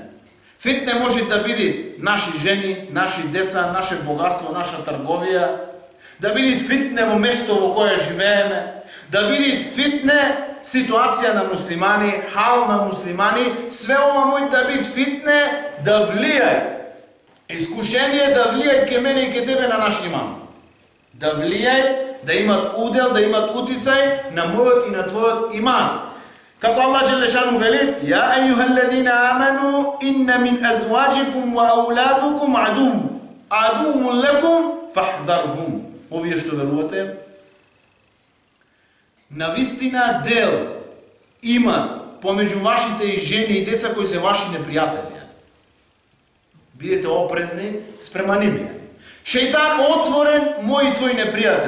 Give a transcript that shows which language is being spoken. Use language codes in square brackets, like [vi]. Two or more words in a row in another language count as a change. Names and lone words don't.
[mk] Фитне може да биде наши жени, наши деца, наше богатство, наша трговија, да биде фитне во место во кое живееме, да биде фитне ситуација на муслимани, хал на муслимани, све ова може да биде фитне да влијај. Искушение да влијаат ке мене и ке тебе на наш иман. Да влијаат, да имат удел, да имат утицај на мојот и на твојот иман. Како Аллах Джелешану вели: [ar] يا أيها الذين آمنوا إن من أزواجكم وأولادكم عدوا لكم فاحذروهم. [mk] Овие што верувате, навистина дел имат помеѓу вашите и жени и деца кои се ваши непријатели. Бидете опрезни спрема нивија. Шејтан отворен, мој и твој непријател.